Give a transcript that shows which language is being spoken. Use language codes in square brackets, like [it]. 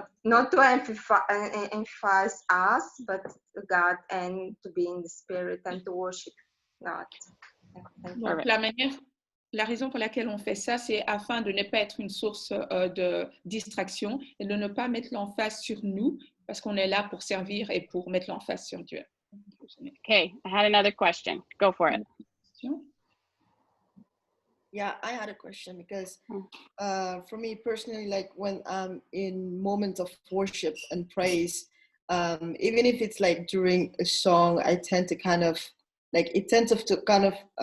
[en] not to emphasize us, but God, and to be in the spirit and to worship God. [fr] Donc, la raison pour laquelle on fait ça, c'est afin de ne pas être une source de distraction et de ne pas mettre l'emphase sur nous, parce qu'on est là pour servir et pour mettre l'emphase sur Dieu. [en] Okay, I had another question. Go for it. Yeah, I had a question because for me personally, like when I'm in moments of worship and praise, even if it's like during a song, I tend to kind of like, it tends to kind of